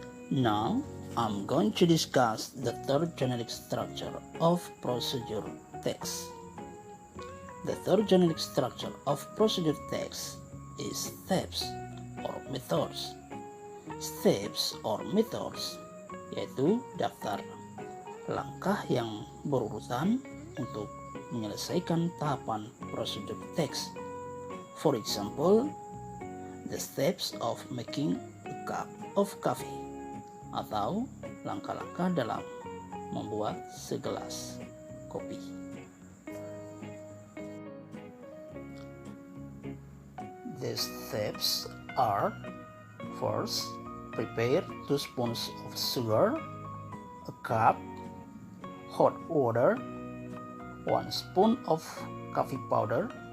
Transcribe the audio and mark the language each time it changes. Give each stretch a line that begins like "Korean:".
English: Now, I'm going to discuss the third generic structure of procedure text. The third generic structure of procedure text is steps or methods. Steps or methods
Indonesian: yaitu daftar langkah yang berurutan untuk menyelesaikan tahapan prosedur teks.
English: For example, the steps of making a cup of coffee,
Indonesian: atau langkah-langkah dalam membuat segelas kopi.
English: The steps are: first, prepare 2 spoons of sugar, a cup, hot water, 1 spoon of coffee powder.